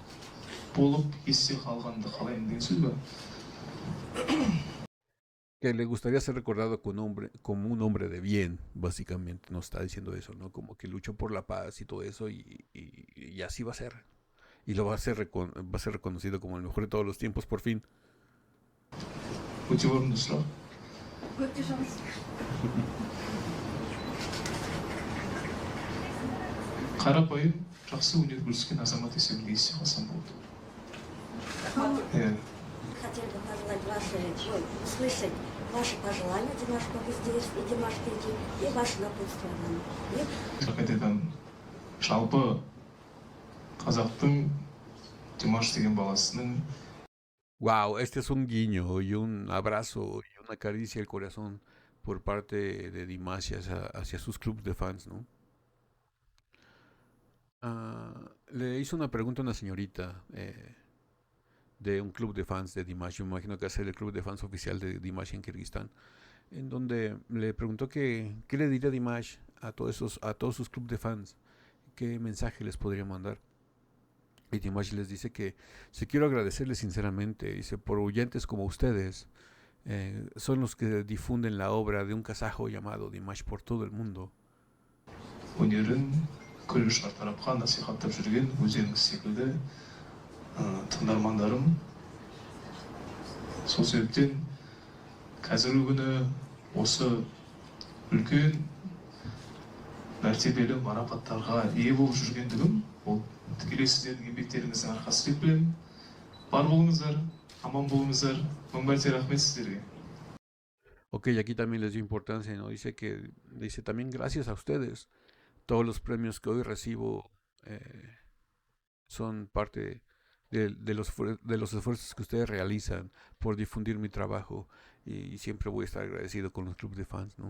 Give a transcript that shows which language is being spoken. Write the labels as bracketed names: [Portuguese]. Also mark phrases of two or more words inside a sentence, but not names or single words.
[Spanish] Que le gustaría ser recordado como un hombre de bien, básicamente nos está diciendo eso, ¿no? Como que luchó por la paz y todo eso, y así va a ser. Y lo va a ser reconocido como el mejor de todos los tiempos, por fin. [Kazakh] қарапайым жақсы өнер көрсеткен азамат есебінде есте қалсам болды. [Russian] Хотел бы услышать ваши пожелания, Димаш, пока здесь, и Димаш впереди, и ваше напутствие. [Kazakh] Қайтадан жалпы қазақтың Димаш деген баласының... [Spanish] Wow, este es un guiño y un abrazo y una caricia al corazón por parte de Dimash hacia sus clubes de fans, ¿no? Le hizo una pregunta a una señorita de un club de fans de Dimash, yo me imagino que es el club de fans oficial de Dimash en Kirguistán, en donde le preguntó qué le diría Dimash a todos sus clubes de fans, qué mensaje les podría mandar. Y Dimash les dice que si quiero agradecerles sinceramente, dice, por oyentes como ustedes, son los que difunden la obra de un kazajo llamado Dimash por todo el mundo. [Kazakh] Көргіш тарапқа насихаттап жүрген өзенің секілді тыңдармандарым. Сол себептен қазіргі күні осы үлкен мәртебелі марапаттарға ие болып жүргендігім, ол тікелей сіздердің еңбектеріңіздің арқасы деп білемін. Бар болыңыздар, аман болыңыздар. Мың мәрте рахмет сіздерге. [Spanish] Ok, aquí también les dio importancia, ¿no? Dice también gracias a ustedes. Todos los premios que hoy recibo son parte de los esfuerzos que ustedes realizan por difundir mi trabajo, y siempre voy a estar agradecido con los clubes de fans, ¿no?